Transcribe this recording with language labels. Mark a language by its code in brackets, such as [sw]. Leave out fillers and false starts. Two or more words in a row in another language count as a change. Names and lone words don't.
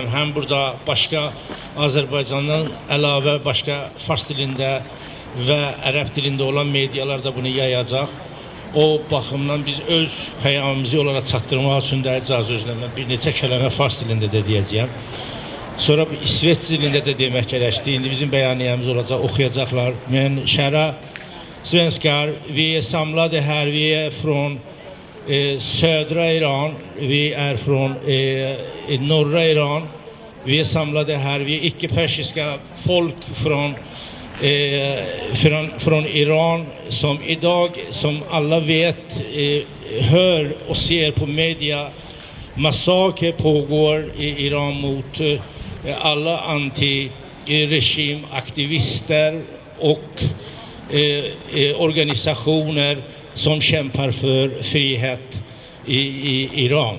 [az] Həm burada başqa Azərbaycandan əlavə başqa fars dilində və ərəb dilində olan medialar da bunu yayacaq. O baxımdan biz öz peyamımızı onlara çatdırmaq üçün də icazə özləmə bir neçə kəlmə fars dilində də deyəcəyəm. Sonra İsveç dilində də demək gərəkdir. İndi bizim bəyaniyemiz olacaq, oxuyacaqlar. [sv] Men kära svenskar, vi är samlade här, vi är från södra Iran, vi är från norra Iran. Vi är samlade här, vi är icke-persiska folk från Iran som idag, som alla vet, hör och ser på media, massaker pågår i Iran mot alla anti-regimaktivister och organisationer som kämpar för frihet i Iran.